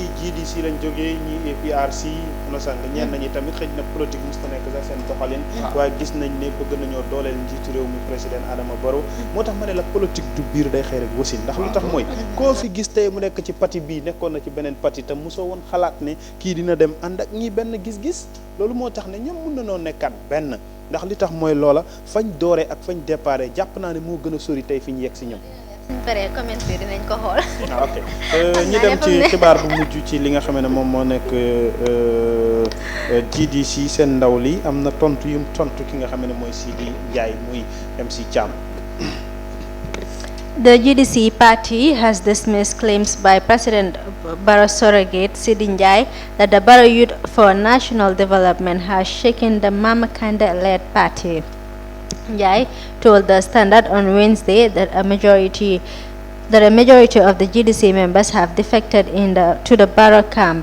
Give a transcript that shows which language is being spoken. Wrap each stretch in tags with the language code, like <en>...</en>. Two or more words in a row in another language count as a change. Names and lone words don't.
<wo>GDC lañ jógee ñii APRC no sang ñenn ñi tamit xëj na politique mos ta nekk sax seen doxalin waaye gis nañ ne bëgg nañoo dooleel njiitu réew mi président Adama Barrow moo tax ma ne</wo> <fr>la politique</fr> <wo>du biir day xëy rek wasin ndax lu tax mooy koo fi gis tey mu nekk ci parti bii nekkoon na ci beneen parti te mosoo woon xalaat ne kii dina dem ànd ak ñii benn gis-gis loolu moo tax ne ñoom mun na noo nekkaat benn ndax li tax mooy loola fañ dooree ak fañ déparé jàpp naa ne moo gën a sori tey fi ñu yegg si ñoom. suñ paree comment bi dinañ ko xool. ok ñi dem ci xibaar bu mujj ci li nga xam ne moom moo nekk GDC seen ndaw li am na tontu yum tontu ki nga xam ne mooy Sidi Ndiaye muy MC Thiam.</wo> <en>The GDC party has dismissed claims by President Barrow surrogate Sidi Njai that the Barrow Youth for National Development has shaken the Mama Kanda-led party. Njai told the Standard on Wednesday that a majority of the GDC members have defected to the Barrow camp.</en>